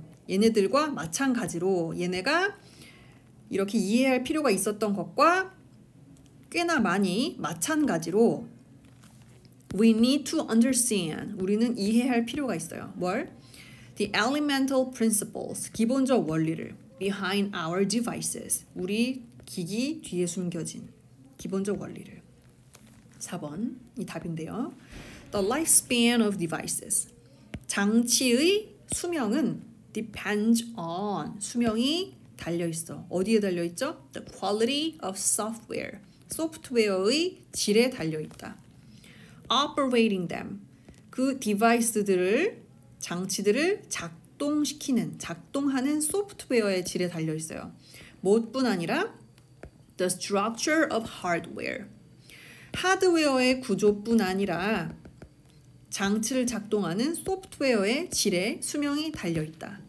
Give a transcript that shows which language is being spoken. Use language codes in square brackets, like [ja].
[ko] 얘네들과 마찬가지로 얘네가 이렇게 이해할 필요가 있었던 것과 꽤나 많이 마찬가지로 [en] we need to understand, [ko] 우리는 이해할 필요가 있어요. 뭘? [en] The elemental principles, [ko] 기본적 원리를 [en] behind our devices, [ko] 우리 기기 뒤에 숨겨진 기본적 원리를. 4번이 답인데요. [en] The lifespan of devices, [ko] 장치의 수명은 [en] depends on, [ko] 수명이 달려있어. 어디에 달려있죠? [en] The quality of software, [ko] 소프트웨어의 질에 달려있다. [en] Operating them, [ko] 그 디바이스들을, 장치들을 작동하는 소프트웨어의 질에 달려있어요. 무엇뿐 아니라 [en] the structure of hardware, [ko] 하드웨어의 구조뿐 아니라 장치를 작동하는 소프트웨어의 질에 수명이 달려있다.